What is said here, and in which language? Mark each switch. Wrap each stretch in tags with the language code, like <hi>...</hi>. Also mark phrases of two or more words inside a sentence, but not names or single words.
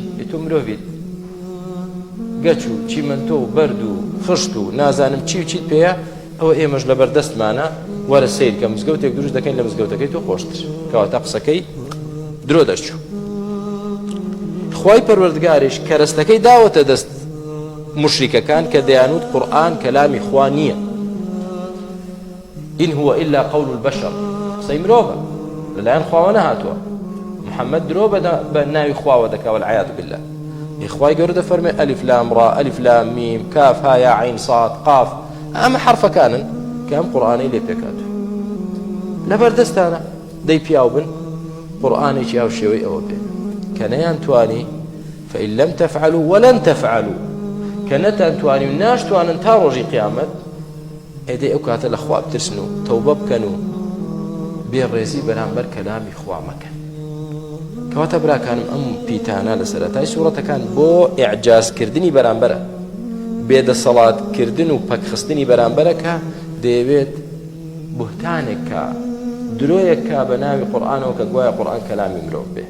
<ckb>تۆ مرۆڤیت، گەچ و چیمەنتۆ و بەرد و خشت و نازانم چی و چیت پێیە، ئەوە ئێمەش لە بەردەستمانە وەرە سیر کە مزگەوتێک دروست دەکەین لە مزگەوتەکەی تۆ خۆشتر کەواتە قسەکەی درۆ دەرچوو. خوای پەروەردگاریش کەرەستەکەی داوەتە دەست مشریکەکان کە دەیانوت قورئان کەلامی خوا نییە.</ckb> <ar>إن هو إلا قول البشر،</ar> <ckb>قسەی مرۆڤە لەلایەن خواوە نەهاتووە. محەممەد درۆ بە ناوی خواوە دەکا</ckb> <ar>والعیاذ بالله.</ar> <ckb>خوای گەورە دەفەرمێ</ckb> <ar>ئەلیف لام ڕا ئەلیف لام میم کاف ها یا عین صاد قاف،</ar> <ckb>ئەمە حرفەکانن کە ئەم قورئانەی لێ پێکاتوە. لە بەردەستانە دەی پیاو بن قورئانێکی ئەو شێوەی ئەوە بێ کە نەیانتوانی</ckb> <ar>فإن لم تفعلوا ولن تفعلوا،</ar> <ckb>کە نەتانتوانی و ناشتوانن تا ڕۆژی قیامەت، ئێدەی ئەو کاتە لە خوا بترسن و تەوبە بکەن و بێڕێزی بەرامبەر کەلامی خوا مەکەن. کەواتە براکانم ئەم پیتانە لە سەرەتای سوورەتەکان بۆ ئیعجازکردنی بەرامبەرە، بێدەسەڵاتکردن و پەکخستنی بەرامبەرە کە دەیەوێت بوهتانێک کە درۆیەک کا بە ناوی قورئانەوە کە گوایە قورئان کەلامی مرۆڤ بێ.</ckb>